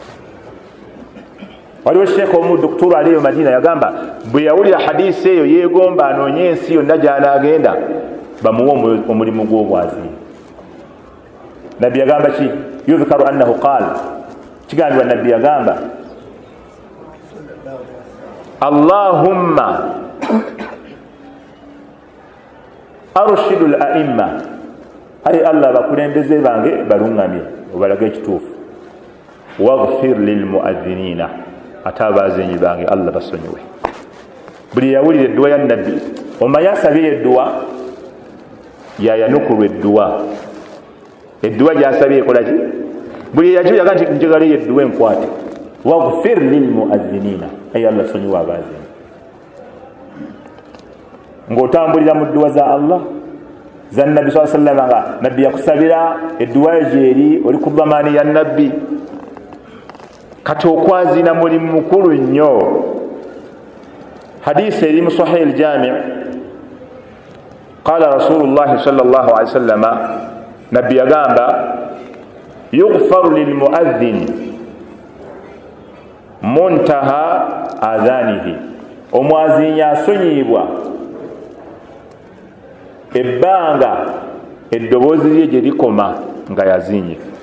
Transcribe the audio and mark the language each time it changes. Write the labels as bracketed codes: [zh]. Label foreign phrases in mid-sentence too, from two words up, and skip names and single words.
[lg] Waliwo sheekh omu dokitoro aliyo Madiina yagamba bwe yawulira hadisi eyo yeegomba anoonye ensi yonna gy'anaagenda bamuwe omulimu gw'obwaziini. Nabbi yagamba ki? [ar] يذكر أنه قال, [lg] kigambibwa nabbi yagamba [ar] اللهم أرشد الأئمة, [lg] ay Allah bakulembeze bange balungamye obalage ekituufu, [ar] واغفر للمؤذنين, [lg] ate abazinyi bange Allah basonyiwe. Buli yawulira edduwa ya nabbi omanyi asabye edduwa yayanukulwa edduwa gyasabye ekola ki? Buli yakiyaga nti njagala edduwa enkwate [ar] واغفر للمؤذنين, [lg] ayi Allah sonyiwa abazinyi. Ng'otambulira mu dduwa za Allah za nabbi [ar] صلى الله عليه وسلم [lg] nga nabbi yakusabira edduwa eri oli ku dhamani ya nabbi, kati okwazina mulimu mukulu nnyo. Hadisi eri mu [ar] Sahih al-Jami' قال رسول الله صلى الله عليه وسلم, [lg] nabbi yagamba [ar] يغفر للمؤذن منتهى أذانه, [lg] omwazinyi asonyibwa ebbanga eddoboozi lye gye likoma nga yazinye.